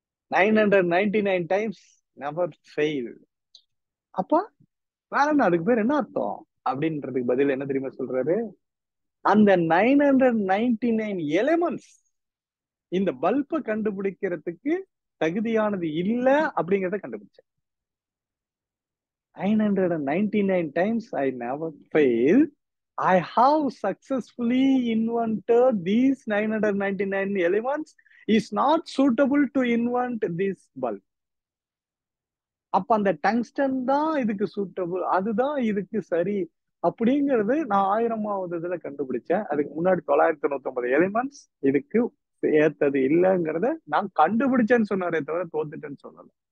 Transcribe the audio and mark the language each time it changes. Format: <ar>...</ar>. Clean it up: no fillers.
<ta>999 times never fail. அப்பா வேற என்ன, அதுக்கு பேர் என்ன அர்த்தம் அப்படின்றதுக்கு பதில் என்ன தெரியுமா சொல்றாரு, அந்த 999 எலிமெண்ட்ஸ் இந்த பல்பை கண்டுபிடிக்கிறதுக்கு தகுதியானது இல்ல அப்படிங்கறத கண்டுபிடிச்சேன்.</ta> <en>999 times I never fail. I have successfully invented these 999 elements. Is not suitable to invent this bulb.</en> <ta>அப்ப அந்த டங்ஸ்டன் தான் இதுக்கு சூட்டபிள், அதுதான் இதுக்கு சரி அப்படிங்கிறது நான் 1000வது இதுல கண்டுபிடிச்சேன். அதுக்கு முன்னாடி 999 எலிமெண்ட்ஸ் இதுக்கு ஏத்தது இல்லைங்கிறத நான் கண்டுபிடிச்சேன்னு சொன்னாரே தவிர தோத்துட்டேன்னு சொல்லல.</ta>